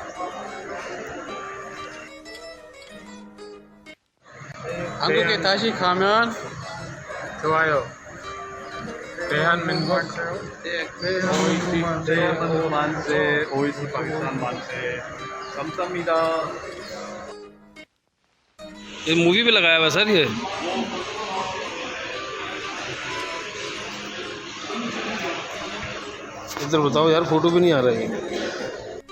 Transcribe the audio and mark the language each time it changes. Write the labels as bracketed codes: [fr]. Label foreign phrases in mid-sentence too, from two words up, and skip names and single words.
[ko] 한국에 다시 가면 좋아요. 대한민국 대한민국 만세, 오이시 파키스탄 만세. 감사합니다. [ur] ये मूवी पे लगाया हुआ है सर ये। इधर बताओ यार, फोटो भी नहीं आ रहा है।